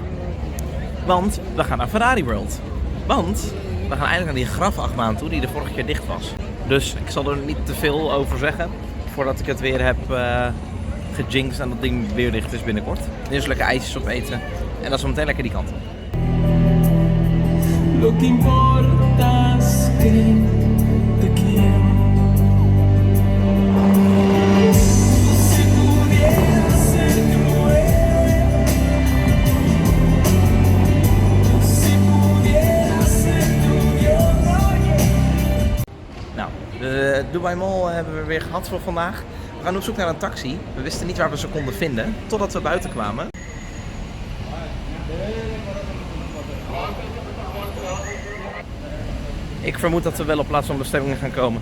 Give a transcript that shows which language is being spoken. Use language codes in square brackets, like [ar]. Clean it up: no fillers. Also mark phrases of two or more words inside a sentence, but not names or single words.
[nl] Want we gaan naar Ferrari World. Want we gaan eigenlijk naar die grafachtbaan toe die de vorige keer dicht was. Dus ik zal er niet te veel over zeggen voordat ik het weer heb gejinxed en dat ding weer dicht is binnenkort. Eerst lekker ijsjes opeten en dan zo meteen lekker die kant op. [es] Lo que importa es que te quiero. Si pudiera ser cruel, si pudiera ser tuyo. [nl] Nou, de Dubai Mall hebben we weer gehad voor vandaag. We gaan op zoek naar een taxi. We wisten niet waar we ze konden vinden totdat we buiten kwamen. Ik vermoed dat we wel op plaats van bestemmingen gaan komen.